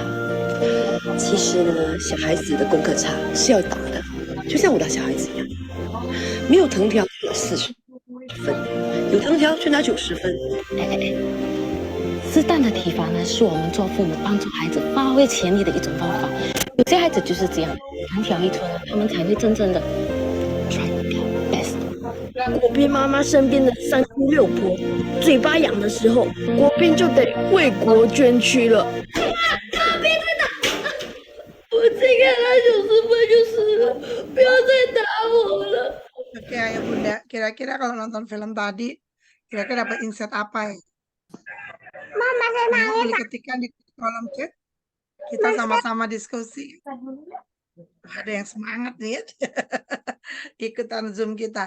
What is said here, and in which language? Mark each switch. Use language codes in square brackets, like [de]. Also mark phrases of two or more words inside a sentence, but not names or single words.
[zh] 其实呢，小孩子的功课差是要打的，就像我的小孩子一样，没有藤条就拿40分，有藤条就拿90分。适当的体罚呢，是我们做父母帮助孩子发挥潜力的一种方法。有些孩子就是这样，藤条一出呢，他们才会真正的 [en] try their best。 [zh] 国斌妈妈身边的3姑6婆，嘴巴痒的时候，国斌就得为国捐躯了。别再打！我只给他90分就是了，不要再打我了。 [id] Oke, Ayah Bunda, kira-kira kalau nonton film tadi, kira-kira dapat insight apa ya? Boleh ketikkan di kolom chat. Kita sama-sama diskusi. Ada yang semangat nih ya. Ikutan Zoom kita.